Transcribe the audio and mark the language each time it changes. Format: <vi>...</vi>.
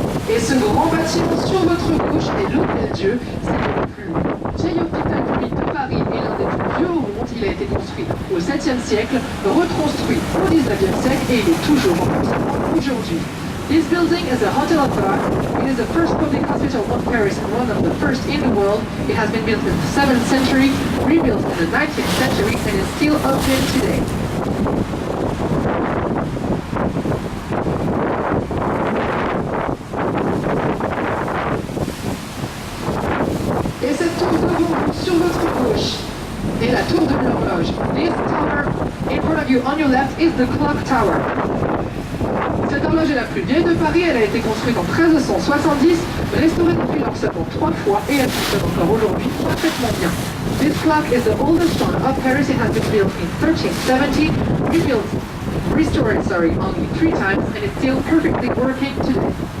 <fr>Et ce grand bâtiment sur votre gauche est l'Hôtel-Dieu. C'est le plus vieil hôpital public de Paris et l'un des plus vieux au monde. Il a été construit au 7e siècle, reconstruit au 19e siècle et il est toujours en fonctionnement aujourd'hui.</fr> <en>This building is a hotel of Prague. It is the first public hospital of Paris and one of the first in the world. It has been built in the 7th century, rebuilt in the 19th century, and is still open today.</en> <fr>Et cette tour devant vous, sur votre gauche, est la tour de l'horloge.</fr> <en>This tower in front of you on your left is the clock tower.</en> <fr>Cette horloge est la plus vieille de Paris, elle a été construite en 1370, restaurée depuis lors seulement 3 fois et elle fonctionne encore aujourd'hui parfaitement bien.</fr> <en>This clock is the oldest one of Paris. It has been built in 1370, restored only 3 times, and it's still perfectly working today.</en>